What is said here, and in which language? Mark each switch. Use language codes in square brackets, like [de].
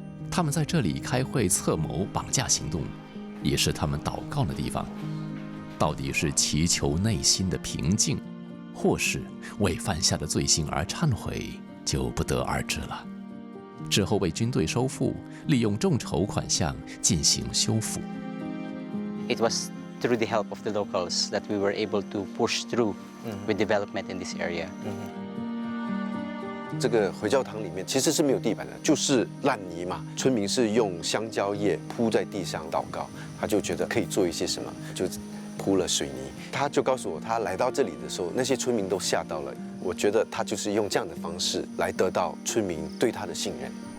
[zh] 他们在这里开会策谋绑架行动，也是他们祷告的地方。到底是祈求内心的平静，或是为犯下的罪行而忏悔，就不得而知了。之后被军队收复，利用众筹款项进行修复。 [en] It was through the help of the locals that we were able to push through with development in this area. [zh] 这个回教堂里面其实是没有地板的，就是烂泥嘛。村民是用香蕉叶铺在地上祷告，他就觉得可以做一些什么，就铺了水泥。他就告诉我，他来到这里的时候，那些村民都吓到了。我觉得他就是用这样的方式来得到村民对他的信任。